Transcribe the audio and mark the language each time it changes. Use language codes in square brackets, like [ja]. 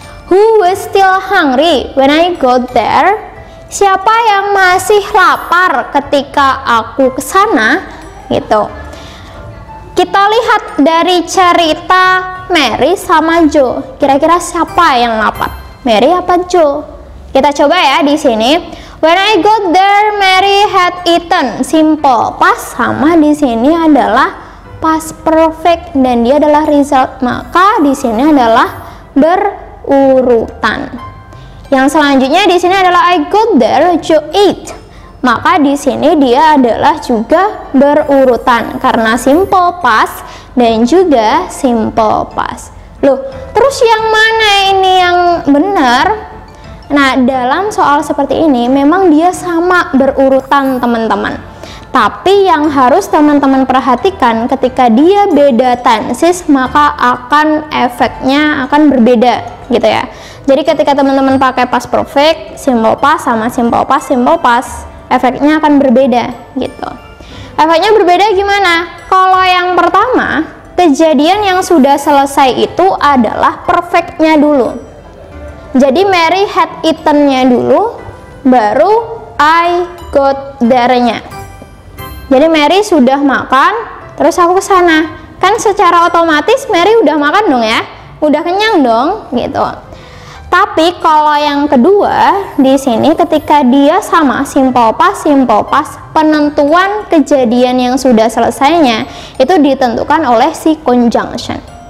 [en] Who was still hungry when I got there? [id] Siapa yang masih lapar ketika aku kesana? Gitu. Kita lihat dari cerita Mary sama Joe. Kira-kira siapa yang lapar? Mary apa Joe? Kita coba ya di sini. [en] When I got there, Mary had eaten. [id] Simple past sama di sini adalah past perfect dan dia adalah result. Maka di sini adalah berurutan. Yang selanjutnya di sini adalah [en] I got there, Joe ate. [id] Maka di sini dia adalah juga berurutan karena simple past dan juga simple past. Loh, terus yang mana ini yang benar? Nah, dalam soal seperti ini memang dia sama berurutan teman-teman. Tapi yang harus teman-teman perhatikan ketika dia beda tenses maka akan efeknya akan berbeda gitu ya. Jadi ketika teman-teman pakai past perfect, simple past sama simple past, efeknya akan berbeda gitu. Efeknya berbeda gimana? Kalau yang pertama, kejadian yang sudah selesai itu adalah perfectnya dulu. Jadi [en] Mary had eaten- [id] nya dulu, baru [en] I got there- [id] nya. Jadi Mary sudah makan, terus aku ke sana. Kan secara otomatis Mary udah makan dong ya, udah kenyang dong, gitu. Tapi kalau yang kedua di sini ketika dia sama simple past, penentuan kejadian yang sudah selesainya itu ditentukan oleh si conjunction.